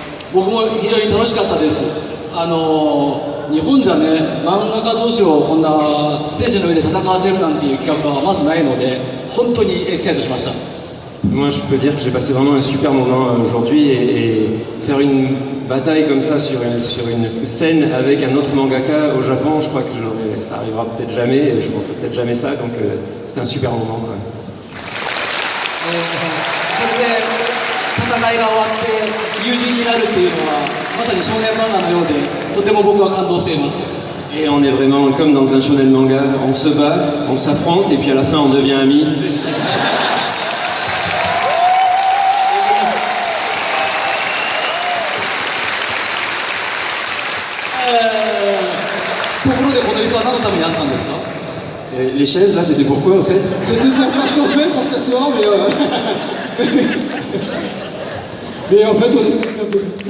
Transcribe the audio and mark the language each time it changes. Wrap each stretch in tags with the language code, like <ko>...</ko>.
<ja>僕も非常に楽しかったです。日本じゃね漫画家同士をこんなステージの上で戦わせるなんていう企画はまずないので本当にエキサイトしました。</ja> <fr>Moi, je peux dire que j'ai passé vraiment un super moment aujourd'hui et faire une bataille comme ça sur une scène avec un autre mangaka au Japon, je crois que ça arrivera peut-être jamais, et je ne ferai peut-être jamais ça, donc c'était un super moment, quoi.</fr> <ja>それで戦いが終わって友人になるっていうのはまさに少年漫画のようでとても僕は感動しています。</ja> <fr>Et on est vraiment comme dans un shonen manga, on se bat, on s'affronte et puis à la fin on devient amis.</fr> <ja>ところでこの椅子は何のためにあったんですか？</ja> <fr>Les chaises là, c'était pourquoi au fait? C'était pour faire ce qu'on fait, pour s'asseoir, mais mais en fait, on est un peu.</fr>